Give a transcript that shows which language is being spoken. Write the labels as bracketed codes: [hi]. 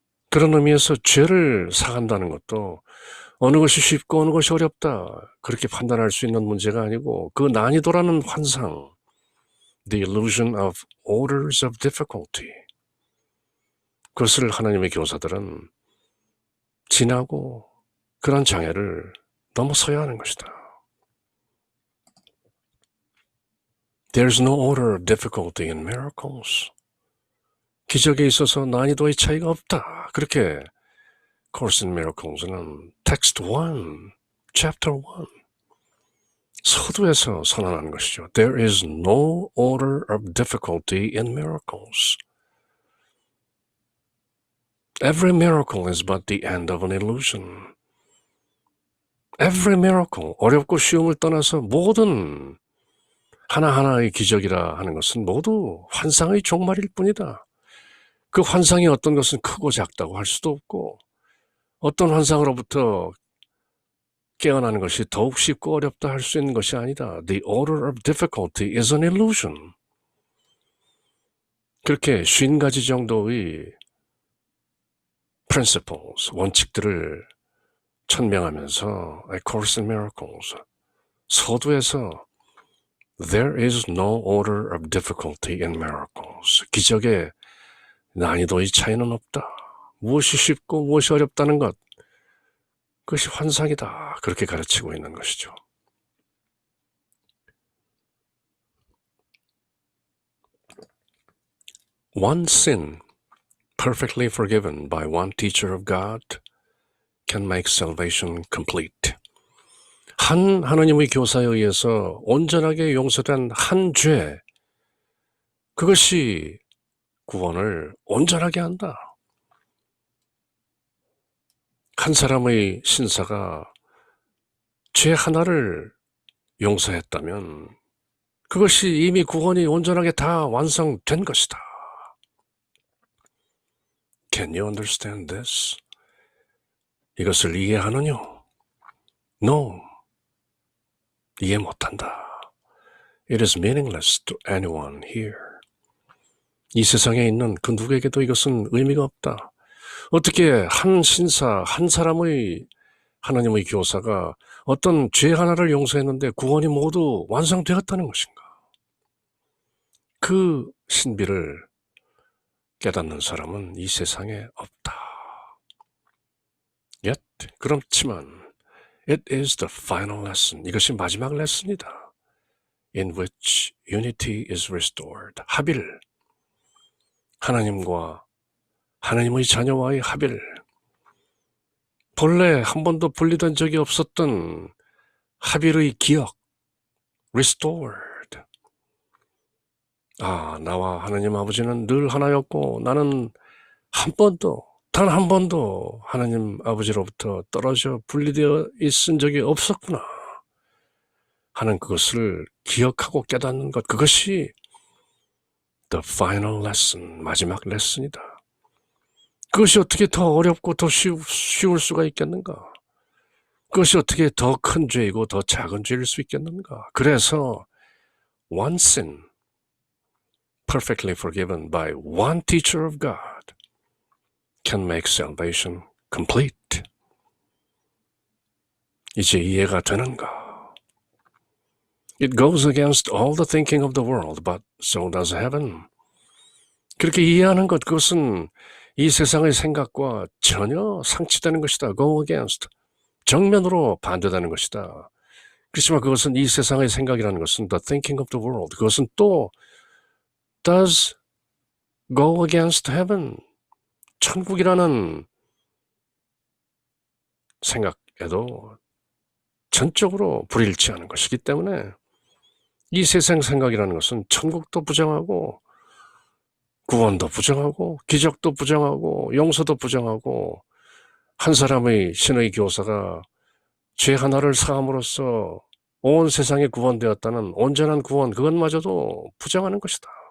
[ko] 그런 의미에서 죄를 사간다는 것도 어느 것이 쉽고 어느 것이 어렵다 그렇게 판단할 수 있는 문제가 아니고 그 난이도라는 환상, [en] the illusion of orders of difficulty, [ko] 그것을 하나님의 교사들은 지나고 그런 장애를 넘어서야 하는 것이다. [en] There's no order of difficulty in miracles. [ko] 기적에 있어서 난이도의 차이가 없다. 그렇게 Course in Miracles는 Text 1, Chapter 1 서두에서 선언하는 것이죠. [en] There is no order of difficulty in miracles. Every miracle is but the end of an illusion. Every miracle, [ko] 어렵고 쉬움을 떠나서 모든 하나하나의 기적이라 하는 것은 모두 환상의 종말일 뿐이다. 그 환상이 어떤 것은 크고 작다고 할 수도 없고 어떤 환상으로부터 깨어나는 것이 더욱 쉽고 어렵다 할 수 있는 것이 아니다. [en] The order of difficulty is an illusion. [ko] 그렇게 50가지 정도의 [en] principles, [ko] 원칙들을 천명하면서 [en] A Course in Miracles [ko] 서두에서 [en] There is no order of difficulty in miracles. [ko] 기적의 난이도의 차이는 없다. 무엇이 쉽고 무엇이 어렵다는 것, 그것이 환상이다. 그렇게 가르치고 있는 것이죠. [en] One sin perfectly forgiven by one teacher of God can make salvation complete. [ko] 한 하나님의 교사에 의해서 온전하게 용서된 한 죄, 그것이 구원을 온전하게 한다. 한 사람의 신사가 죄 하나를 용서했다면 그것이 이미 구원이 온전하게 다 완성된 것이다. [en] Can you understand this? [ko] 이것을 이해하느냐? [en] No. [ko] 이해 못한다. [en] It is meaningless to anyone here. [ko] 이 세상에 있는 그 누구에게도 이것은 의미가 없다. 어떻게 한 신사, 한 사람의 하나님의 교사가 어떤 죄 하나를 용서했는데 구원이 모두 완성되었다는 것인가? 그 신비를 깨닫는 사람은 이 세상에 없다. [en] Yet, [ko] 그렇지만 [en] it is the final lesson. [ko] 이것이 마지막 레슨이다. [en] In which unity is restored. [ko] 합일. 하나님과 하나님의 자녀와의 합일. 본래 한 번도 분리된 적이 없었던 합일의 기억. [en] Restored. [ko] 나와 하나님 아버지는 늘 하나였고 나는 한 번도, 단 한 번도 하나님 아버지로부터 떨어져 분리되어 있은 적이 없었구나 하는 그것을 기억하고 깨닫는 것, 그것이 [en] the final lesson, [ko] 마지막 레슨이다. 그것이 어떻게 더 어렵고 더 쉬울 수가 있겠는가? 그것이 어떻게 더 큰 죄이고 더 작은 죄일 수 있겠는가? 그래서 [en] one sin perfectly forgiven by one teacher of God can make salvation complete. [ko] 이제 이해가 되는가? [en] It goes against all the thinking of the world, but so does heaven. [ko] 그렇게 이해하는 것, 그것은 이 세상의 생각과 전혀 상치되는 것이다. [en] Go against. [ko] 정면으로 반대되는 것이다. 그렇지만 그것은 이 세상의 생각이라는 것은 [en] the thinking of the world. [ko] 그것은 또 [en] does go against heaven. [ko] 천국이라는 생각에도 전적으로 불일치하는 것이기 때문에 이 세상 생각이라는 것은 천국도 부정하고 구원도 부정하고 기적도 부정하고 용서도 부정하고 한 사람의 신의 교사가 죄 하나를 사함으로써 온 세상에 구원되었다는 온전한 구원, 그것마저도 부정하는 것이다.